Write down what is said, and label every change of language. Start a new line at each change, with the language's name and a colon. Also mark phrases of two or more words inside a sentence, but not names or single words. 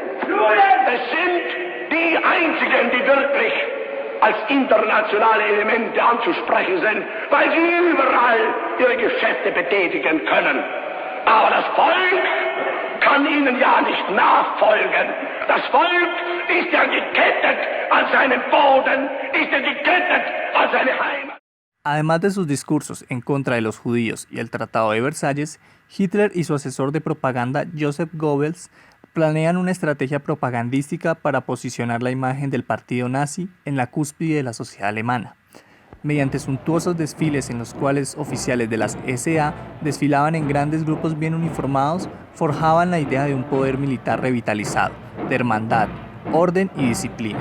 German: Es sind die einzigen, die wirklich als internationale Elemente anzusprechen sind, weil sie überall ihre Geschäfte betätigen können. Aber das Volk kann ihnen ja nicht nachfolgen. Das Volk ist ja gekettet an seinen Boden, ist ja gekettet an seine Heimat.
Spanish: Además de sus discursos en contra de los judíos y el Tratado de Versalles, Hitler y su asesor de propaganda Joseph Goebbels planean una estrategia propagandística para posicionar la imagen del partido nazi en la cúspide de la sociedad alemana. Mediante suntuosos desfiles en los cuales oficiales de las SA desfilaban en grandes grupos bien uniformados, forjaban la idea de un poder militar revitalizado, de hermandad, orden y disciplina.